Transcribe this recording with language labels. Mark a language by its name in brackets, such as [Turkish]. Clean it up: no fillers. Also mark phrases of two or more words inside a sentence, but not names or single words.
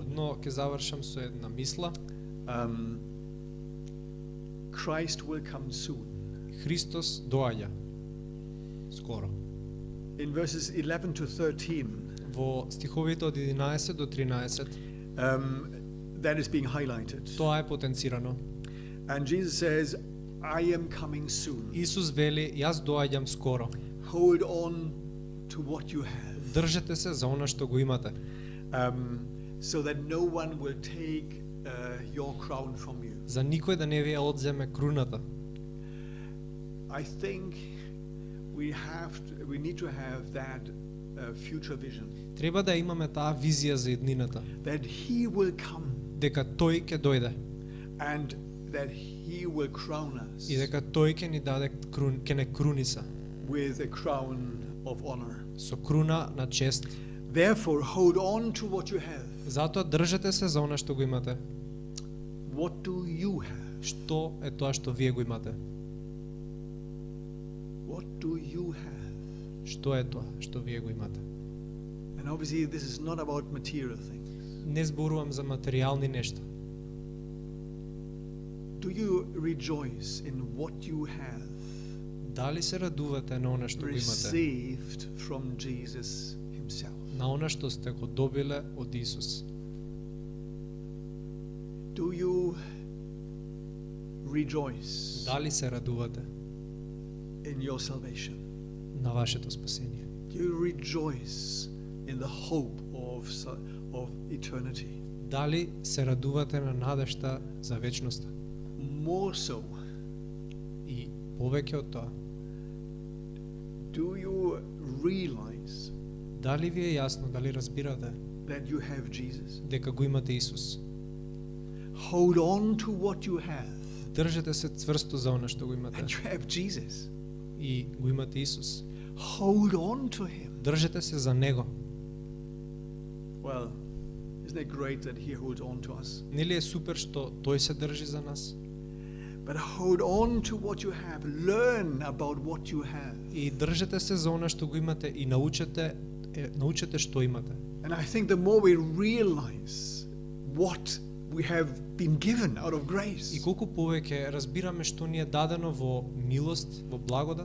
[Macedonian] Но ќе завршам со една мисла. [English] Christ will come soon. [Macedonian] Христос доаѓа скоро. [English] In verses 11 to 13, [Macedonian] Во стиховите од 11 до 13, [English] that is being highlighted. [Macedonian] тоа е потенцирано. [English] And Jesus says, I am coming soon. [Macedonian] Исус вели, јас доаѓам скоро. [English] Hold on to what you have, [Macedonian] Држете се за она што го имате, [English] so that no one will take your crown from you. [Macedonian] за никој да не ви ја одземе круната. [English] I think we need to have that future vision, [Macedonian] Треба да имаме таа визија за иднината, [English] that He will come [Macedonian] дека тој ќе дојде [English] and that He will crown us [Macedonian] и дека тој ќе ни даде ќе не круниса [English] with a crown of honor. [Macedonian] со круна на чест. [English] Therefore, hold on to what you have. [Macedonian] Затоа држете се за она што го имате. [English] What do you have? [Macedonian] Што е тоа што вие го имате? [English] What do you have? [Macedonian] Што е тоа што вие го имате? [English] And obviously, this is not about material things. [Macedonian] Не зборувам за материјални нешта. [English] Do you rejoice in what you have [Macedonian] Дали се радувате на она што го имате? [English] received from Jesus Himself? [Macedonian] На она што сте го добиле од Исус? [English] Do you rejoice [Macedonian] Дали се радувате [English] in your salvation? [Macedonian] на вашето спасение? [English] Do you rejoice in the hope of eternity? [Macedonian] Дали се радувате на надежта за вечноста? [English] More so, [Macedonian] И повеќе од тоа, [English] do you realize [Macedonian] дали ви е јасно, дали разбирате [English] that you have Jesus? [Macedonian] дека го имате Исус? [English] Hold on to what you have, [Macedonian] Држете се цврсто за она што го имате. [English] and you have Jesus. [Macedonian] И го имате Исус. [English] Hold on to Him. [Macedonian] Држете се за Него. [English] Well, isn't it great that He holds on to us? [Macedonian] Нели е супер што Тој се држи за нас? [English] But hold on to what you have. Learn about what you have. [Macedonian] И држете се за она што го имате и научете што имате. [English] And I think the more we realize what we have been given out of [Macedonian] И [English] grace, [Macedonian] колку повеќе разбираме што ни е дадено во милост, во благодат,